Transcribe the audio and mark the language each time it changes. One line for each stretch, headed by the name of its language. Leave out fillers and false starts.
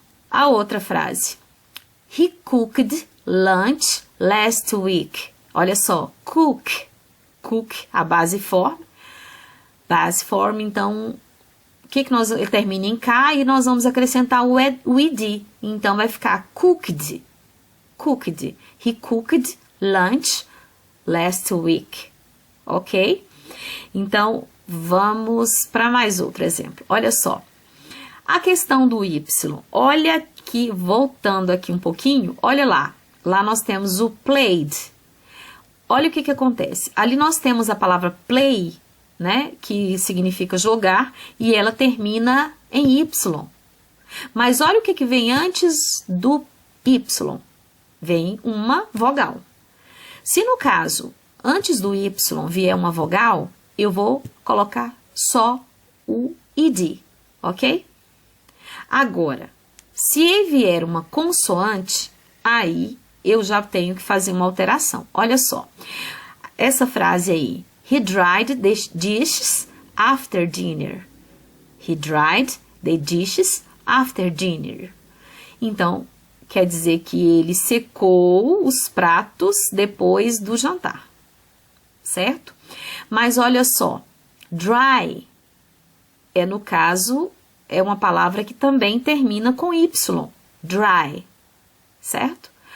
English: A outra frase, he cooked lunch last week.
Portuguese: Olha só, cook, a base form, então, ele termina em K e nós vamos acrescentar o id. Então, vai ficar cooked.
English: He cooked lunch last week.
Portuguese: Ok? Então, vamos para mais outro exemplo. Olha só. A questão do Y. Olha aqui, voltando aqui um pouquinho. Olha lá. Lá nós temos o played. olha o que acontece. Ali nós temos a palavra play, né? Que significa jogar, e ela termina em Y. Mas olha o que vem antes do Y. Vem uma vogal. Se no caso, antes do Y vier uma vogal, eu vou colocar só o id, ok? Agora, se vier uma consoante, aí eu já tenho que fazer uma alteração.
English: Olha só, essa frase aí, he dried the dishes after dinner. He dried the dishes after dinner.
Portuguese: Então, quer dizer que ele secou os pratos depois do jantar, certo? Mas olha só, dry no caso, é uma palavra que também termina com Y, dry, certo?